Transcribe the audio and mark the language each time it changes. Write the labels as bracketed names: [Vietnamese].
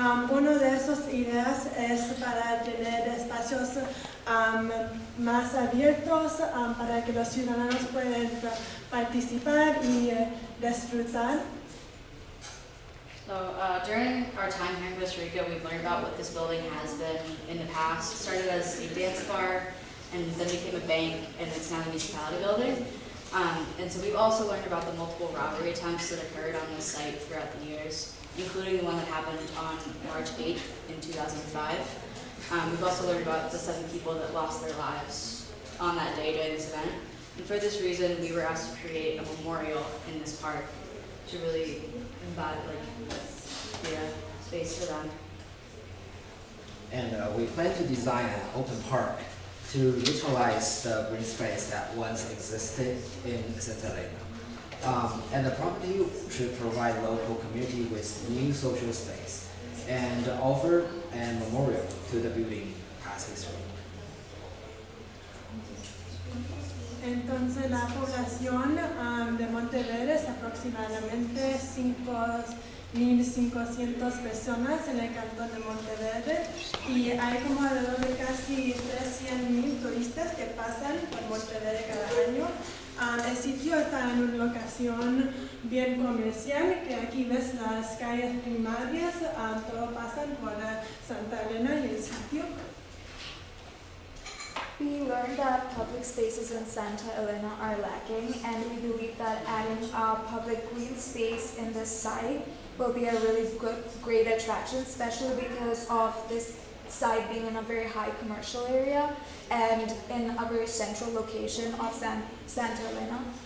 [Spanish] Una de esas ideas es para tener espacios más abiertos para que los ciudadanos puedan participar y disfrutar. [English] So during our time here in Costa Rica, we've learned about what this building has been in the past. It started as a dance bar and then became a bank, and it's now the municipality building. And so we've also learned about the multiple robbery attempts that occurred on this site throughout the years, including the one that happened on March 8th in 2005. We've also learned about the 7 people that lost their lives on that day during this event. And for this reason, we were asked to create a memorial in this park to really embody, be a space for them. And we plan to design an open park to utilize the green space that once existed in Santa Elena. And the property should provide local community with new social space and offer a memorial to the building past history. [Spanish] Entonces la población de Monteverde es aproximadamente 5.500 personas en el cantón de Monteverde y hay como alrededor de casi 300.000 turistas que pasan por Monteverde cada año. El sitio está en una locación bien comercial, que aquí ves las calles primarias, todo pasan por Santa Elena y el sitio. [English] We learned that public spaces in Santa Elena are lacking, and we believe that adding a public green space in this site will be a really great attraction, especially because of this site being in a very high commercial area and in a very central location of Santa Elena.